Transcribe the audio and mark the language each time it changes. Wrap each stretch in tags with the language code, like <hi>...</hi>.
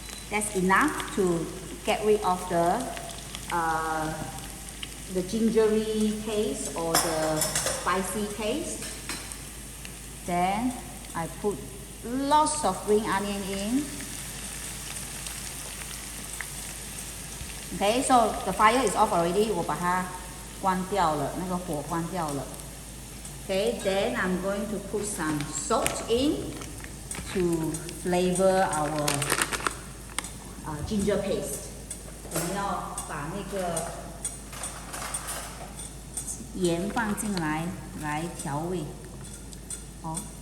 <en>That's enough to get rid of the gingery taste or the spicy taste. Then I put lots of green onion in. Okay, so the fire is off already.</en> <zh>我把它关掉了，那个火关掉了。</zh> <en>Okay, then I'm going to put some salt in to flavor our ginger paste.</en> <zh>我们要把那个盐放进来，来调味。哦。</zh>